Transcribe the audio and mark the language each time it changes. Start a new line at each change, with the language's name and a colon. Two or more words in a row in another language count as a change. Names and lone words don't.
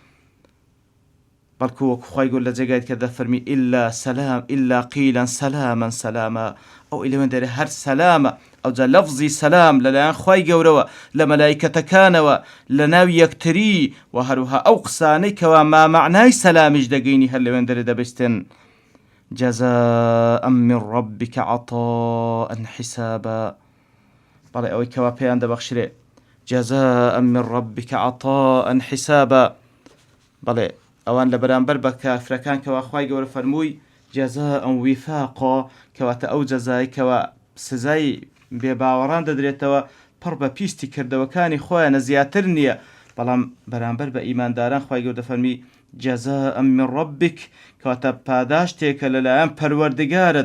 Central Kurdish: بەڵکو وەکو خوای گەورە لە جێگایت کە دەفەرمی
Arabic: ئیلا قیلا سەلاما سەلاما.
Central Kurdish: ئەو لەوێن دەرێ هەر سەلامە، ئەوجا لەفزی سەلام لەلایەن خوای گەورەوە لە مەلایکەتەکانەوە لە ناو یەکتری، و هەروها ئەو قسانەی کەوا مامەعنای سەلامیش دەگەینی هەر لەوێن دەرێ دەبیستن.
Arabic: جەزاء من ربك عطاء حسابا.
Central Kurdish: بەڵێ ئەوەی کەوا پێیان دەبەخشرێ
Arabic: جزاء من ربك عطاء حسابا.
Central Kurdish: بەڵێ ئەوان لە بەرامبەر بە کافرەکان کەوا خوای گەورە فەرمووی
Arabic: جەزاء ویفاقا
Central Kurdish: کەواتە ئەو جەزای کەوا سزای بێباوەڕان دەدرێتەوە پڕ بە پیستی کردەوەکانی خۆیانە زیاتر نییە، بەڵام بەرامبەر بە ئیمانداران خوای گەورە دەفەرمی
Arabic: جەزاء من ربک
Central Kurdish: کەواتە پاداشتێکە لەلایەن پەروەردگارت.